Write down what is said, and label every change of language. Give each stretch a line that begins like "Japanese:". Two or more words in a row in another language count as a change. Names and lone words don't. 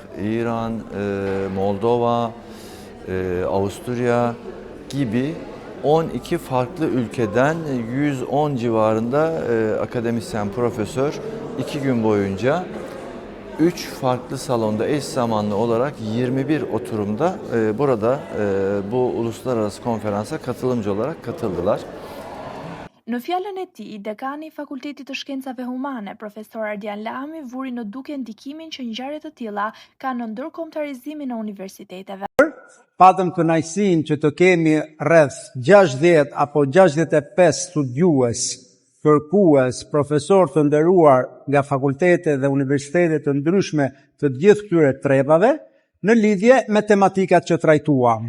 Turkish: İran, Moldova, Avusturya gibi 12 farklı ülkeden 110 civarında akademisyen, profesör 2 gün boyunca 3 farklı salonda eş zamanlı olarak 21 oturumda burada bu uluslararası konferansa katılımcı olarak katıldılar.
Albanian: Në fjalën e tij, dekani i Fakultetit të Shkencave Humane, profesor Ardian Lami, vuri në duke ndikimin që ngjarje të tilla kanë në ndërkombëtarizimin e universiteteve. Patëm kënaqësinë që të kemi rreth 60 apo 65 studiues, kërkues, profesor të nderuar nga fakultete dhe universitete të ndryshme të gjithë këtyre trevave në lidhje me tematikat që trajtuam.